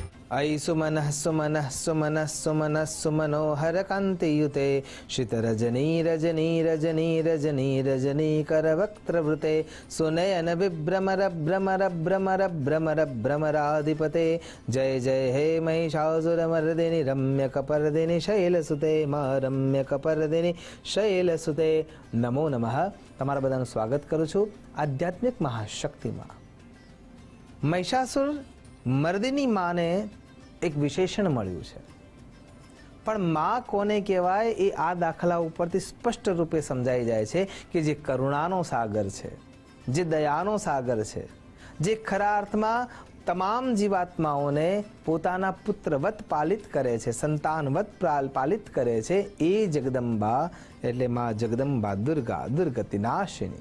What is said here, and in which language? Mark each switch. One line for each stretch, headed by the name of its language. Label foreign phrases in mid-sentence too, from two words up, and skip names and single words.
Sanskrit: अयि सुमनः सुमनः सुमनः सुमनः सुमनोहर कान्तियुते श्रितरजनी रजनी रजनी रजनी रजनी करवक्त्रवृते सुनयन विभ्रमर भ्रमर भ्रमर भ्रमर भ्रमराधिपते जय जय हे महिषासुरमर्दिनि रम्यकपर्दिनि शैलसुते मा रम्यकपर्दिनि शैलसुते नमो नमः।
Gujarati: તમારા બધાનું સ્વાગત કરું છું આધ્યાત્મિક મહાશક્તિમાં। મહિષાસુર મર્દિની માને એક વિશેષણ મળ્યું છે, પણ માં કોને કહેવાય એ આ દાખલા ઉપરથી સ્પષ્ટ રૂપે સમજાઈ જાય છે કે જે કરુણાનો સાગર છે, જે દયાનો સાગર છે, જે ખરા અર્થમાં તમામ જીવાત્માઓને પોતાના પુત્રવત પાલિત કરે છે, સંતાનવત પાલિત કરે છે, એ જગદંબા એટલે માં જગદંબા દુર્ગા દુર્ગતિનાશિની।